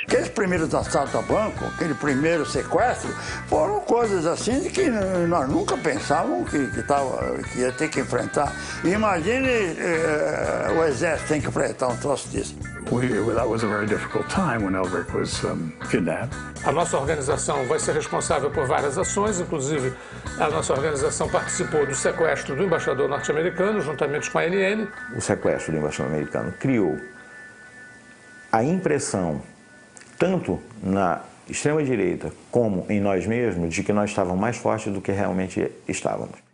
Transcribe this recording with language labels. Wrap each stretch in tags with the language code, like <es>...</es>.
<pt>Aqueles primeiros assaltos a banco, aquele primeiro sequestro, foram coisas assim de que nós nunca pensávamos que ia ter que enfrentar. Imagine o Exército tem que enfrentar um troço disso.</pt> <en>That was a very difficult time when Elbrick was kidnapped.</en> <pt>A nossa organização vai ser responsável por várias ações, inclusive a nossa organização participou do sequestro do embaixador norte-americano, juntamente com a ANN. O sequestro do embaixador americano criou a impressão, tanto na extrema-direita como em nós mesmos, de que nós estávamos mais fortes do que realmente estávamos.</pt>